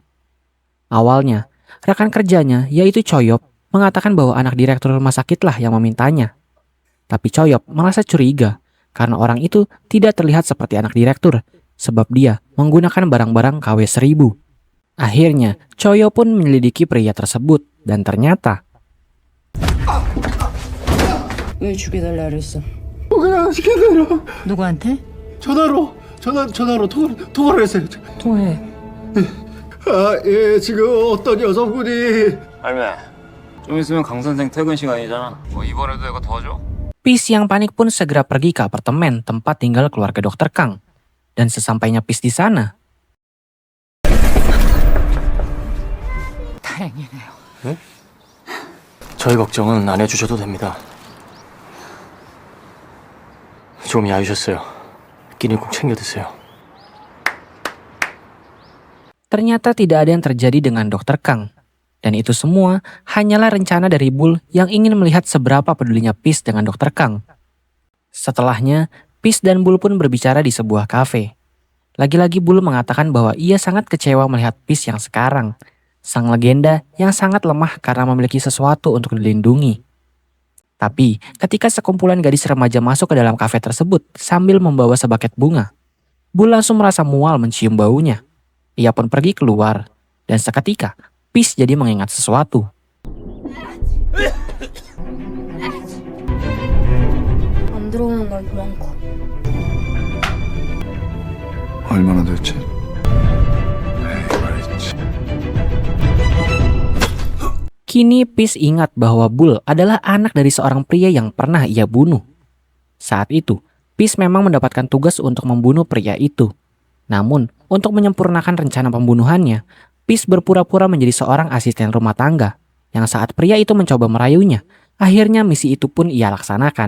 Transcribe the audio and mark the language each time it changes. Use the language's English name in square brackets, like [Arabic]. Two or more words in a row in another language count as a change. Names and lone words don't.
[Indonesian] Awalnya, rekan kerjanya yaitu Choyop mengatakan bahwa anak direktur rumah sakitlah yang memintanya. Tapi Choyop merasa curiga karena orang itu tidak terlihat seperti anak direktur sebab dia menggunakan barang-barang KW 1000. Akhirnya Choyop pun menyelidiki pria tersebut dan ternyata [Korean] 왜 죽여달라 그랬어? 그냥 시켜드려. 누구한테? 전화로 통화를 했어요. 통화해. 예, 지금 어떤 여성분이 할매 좀 있으면 강 선생 퇴근 시간이잖아. 뭐 이번에도 내가 도와줘? [Indonesian] Pis yang panik pun segera pergi ke apartemen tempat tinggal keluarga Dokter Kang. Dan sesampainya Pis di sana, [Korean] 다행이네요. 저희 걱정은 안 해주셔도 됩니다. 좀 야유셨어요. 끼니 꼭 챙겨 드세요. [Indonesian] ternyata tidak ada yang terjadi dengan Dokter Kang. Dan itu semua hanyalah rencana dari Bull yang ingin melihat seberapa pedulinya Pis dengan Dokter Kang. Setelahnya, Pis dan Bull pun berbicara di sebuah kafe. Lagi-lagi Bull mengatakan bahwa ia sangat kecewa melihat Pis yang sekarang. Sang legenda yang sangat lemah karena memiliki sesuatu untuk dilindungi. Tapi ketika sekumpulan gadis remaja masuk ke dalam kafe tersebut sambil membawa sebaket bunga, Bull langsung merasa mual mencium baunya. Ia pun pergi keluar dan seketika Pis jadi mengingat sesuatu. [Korean] 안 들어오는 날 많고. 얼마나 됐지? 말했지. [Indonesian] Kini Pis ingat bahwa Bull adalah anak dari seorang pria yang pernah ia bunuh. Saat itu, Pis memang mendapatkan tugas untuk membunuh pria itu. Namun, untuk menyempurnakan rencana pembunuhannya, Pis berpura-pura menjadi seorang asisten rumah tangga, yang saat pria itu mencoba merayunya, akhirnya misi itu pun ia laksanakan.